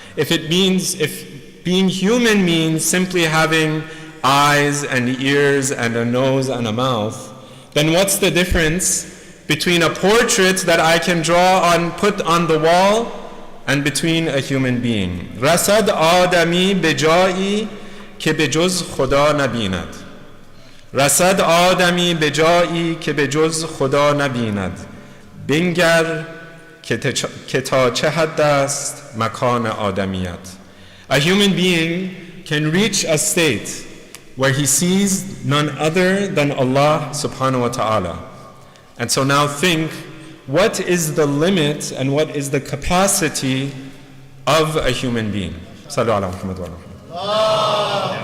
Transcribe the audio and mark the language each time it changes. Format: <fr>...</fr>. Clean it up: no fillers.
<en>If being human means simply having eyes and ears and a nose and a mouth, then what's the difference between a portrait that I can draw and put on the wall and between a human being?</en> <fa>رسد آدمی به جایی که به جز خدا نبیند. رسد آدمی به جایی که به جز خدا نبیند. بنگر که تا چه حد است مکان آدمیت.</fa> <en>A human being can reach a state where he sees none other than Allah</en> <ar>subhanahu wa ta'ala.</ar> <en>And so now think, what is the limit and what is the capacity of a human being?</en> <ar>Sallu ala Muhammad wa ala Muhammad.</ar>